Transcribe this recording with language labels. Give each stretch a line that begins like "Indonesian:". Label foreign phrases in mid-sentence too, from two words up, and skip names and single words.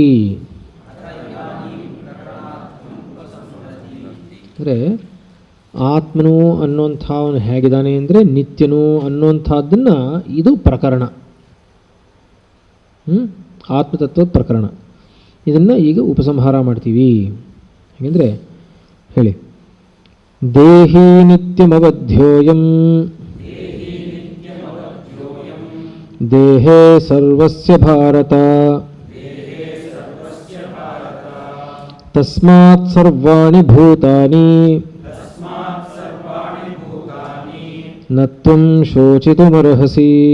Kannada: ಅಂದರೆ ಆತ್ಮನು ಅನ್ನೋಂಥವನು ಹೇಗಿದ್ದಾನೆ ಅಂದರೆ ನಿತ್ಯನು ಅನ್ನೋಂಥದ್ದನ್ನು ಇದು ಪ್ರಕರಣ. ಆತ್ಮತತ್ವದ ಪ್ರಕರಣ. ಇದನ್ನು ಈಗ ಉಪಸಂಹಾರ ಮಾಡ್ತೀವಿ. ಹೇಗೆಂದರೆ ಹೇಳಿ.
Sanskrit: ದೇಹಿ ನಿತ್ಯಮವಧ್ಯೋಯಂ ದೇಹೇ ಸರ್ವಸ್ಯ ಭಾರತ ತಸ್ಮಾತ್ ಸರ್ವಾಣಿ ಭೂತಾನಿ ನ ತ್ವಂ ಶೋಚಿತುಮರ್ಹಸಿ.